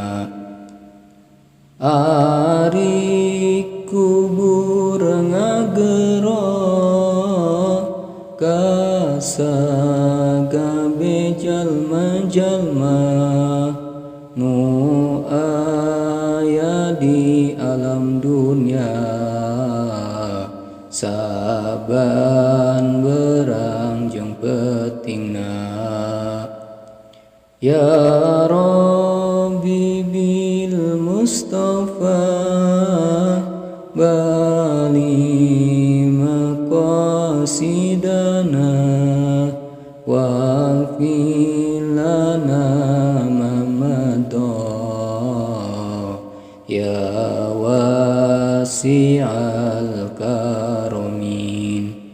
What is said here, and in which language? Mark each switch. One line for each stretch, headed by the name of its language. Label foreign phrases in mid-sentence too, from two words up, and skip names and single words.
Sundanese: Ari kubur ngagero kasa gabe jalma-jalma nu aya di alam dunya, saban berang jeung peutingna.
Arabic: يا ربي بالمصطفى بلغ مقاصدنا واغفر لنا ما مضى يا واسع الكرم.